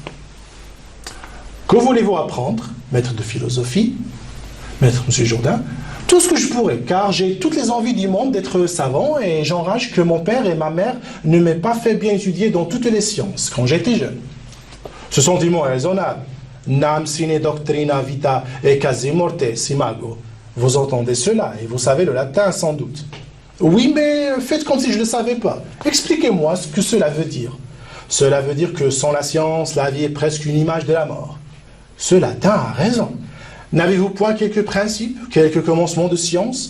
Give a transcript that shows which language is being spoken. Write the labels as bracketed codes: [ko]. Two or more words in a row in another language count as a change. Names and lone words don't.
[fr] Que voulez-vous apprendre, maître de philosophie, maître M. Jourdain? Tout ce que je pourrais, car j'ai toutes les envies du monde d'être savant et j'enrage que mon père et ma mère ne m'aient pas fait bien étudier dans toutes les sciences quand j'étais jeune. Ce sentiment est raisonnable. [la] Nam sine doctrina vita e quasi morte simago. [fr] Vous entendez cela et vous savez le latin sans doute. Oui, mais faites comme si je ne le savais pas. Expliquez-moi ce que cela veut dire. Cela veut dire que sans la science, la vie est presque une image de la mort. Ce latin a raison. N'avez-vous point quelques principes, quelques commencements de science?